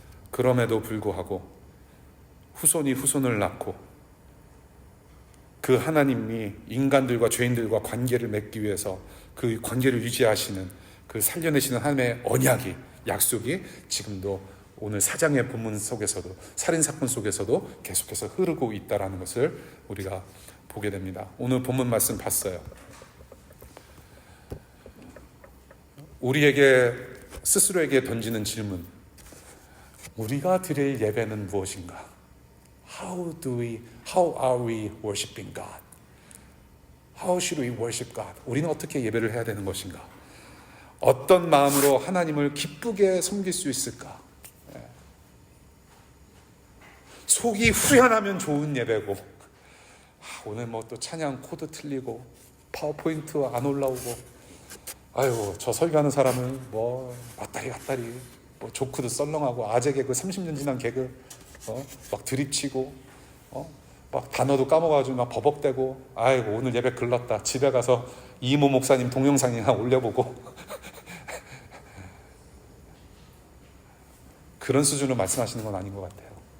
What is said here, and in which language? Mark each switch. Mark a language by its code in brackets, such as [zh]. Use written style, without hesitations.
[ko] 그럼에도 불구하고 후손이 후손을 낳고 그 하나님이 인간들과 죄인들과 관계를 맺기 위해서 그 관계를 유지하시는, 그 살려내시는 하나님의 언약이, 약속이 지금도 오늘 사장의 본문 속에서도, 살인사건 속에서도 계속해서 흐르고 있다는 것을 우리가 보게 됩니다. 오늘 본문 말씀 봤어요. 우리에게 스스로에게 던지는 질문, 우리가 드릴 예배는 무엇인가? [en] How are we worshiping God? How should we worship God? [ko] 우리는 어떻게 예배를 해야 되는 것인가? 어떤 마음으로 하나님을 기쁘게 섬길 수 있을까? 속이 후련하면 좋은 예배고, 오늘 뭐 또 찬양 코드 틀리고 파워포인트 안 올라오고, 아유 저 설교하는 사람은 뭐 왔다리 갔다리, 뭐 조크도 썰렁하고 아재 개그 30년 지난 개그 막 드립치고 막 단어도 까먹어가지고 막 버벅대고, 아이고 오늘 예배 글렀다, 집에 가서 이모 목사님 동영상이나 올려보고 그런 수준으로 말씀하시는 건 아닌 것 같아요.